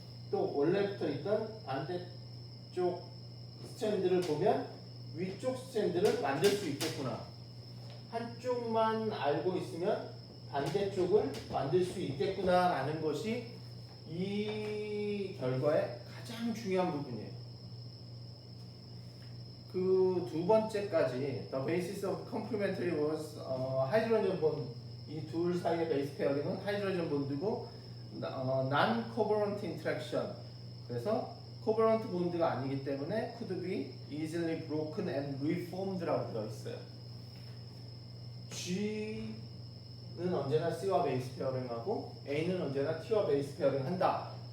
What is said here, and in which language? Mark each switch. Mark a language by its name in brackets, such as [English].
[Korean] 또 원래부터 있던 반대쪽 스트랜드를 보면 위쪽 스트랜드를 만들 수 있겠구나. 한쪽만 알고 있으면 반대쪽을 만들 수 있겠구나라는 것이 이 결과의 가장 중요한 부분이에요. [English] 그 두 번째까지 The basis of complementary was hydrogen bond. [Korean] 이 둘 사이의 베이스 페어링은 하이드로젠 본드고 non-covalent interaction. 그래서 covalent 본드가 아니기 때문에 [English] could be easily broken and reformed라고 [Korean] 되어 있어요. G는 언제나 C와 베이스 페어링하고 A는 언제나 T와 베이스 페어링한다.